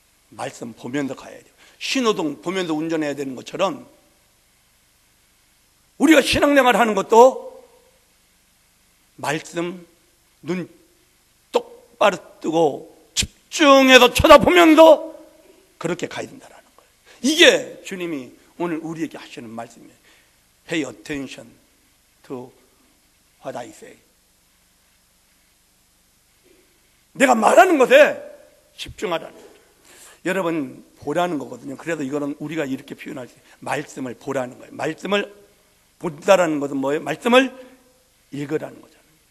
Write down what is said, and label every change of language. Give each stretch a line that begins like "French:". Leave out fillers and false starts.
Korean: 말씀 보면서 가야 돼요. 신호등 보면서 운전해야 되는 것처럼 우리가 신앙생활 하는 것도 말씀 눈 똑바로 뜨고 집중해서 쳐다보면서 그렇게 가야 된다는 거예요. 이게 주님이 오늘 우리에게 하시는 말씀이에요.
English: Pay attention to what I say.
Korean: 내가 말하는 것에 집중하라는 거죠. 여러분, 보라는 거거든요. 그래서 이거는 우리가 이렇게 표현할 수 있어요. 말씀을 보라는 거예요. 말씀을 본다라는 것은 뭐예요? 말씀을 읽으라는 거잖아요.